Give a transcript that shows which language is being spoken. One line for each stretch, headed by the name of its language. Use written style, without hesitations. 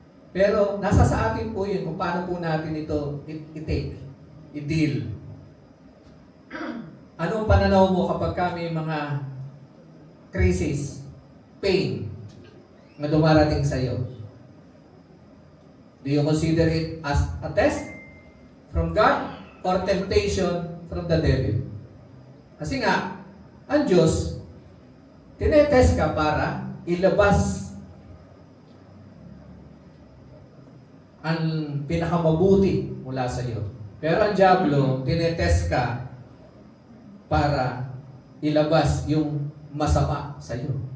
Filipino: Pero nasa sa atin po yun kung paano po natin ito i-take, i-deal. Anong pananaw mo kapag kami mga crisis, pain na dumarating sa iyo?
English: Do you consider it as a test from God or temptation from the devil?
Filipino: Kasi nga, ang Diyos, tinetest ka para ilabas ang pinakamabuti mula sa iyo. Pero ang Diablo, tinetest ka para ilabas yung masama sa iyo.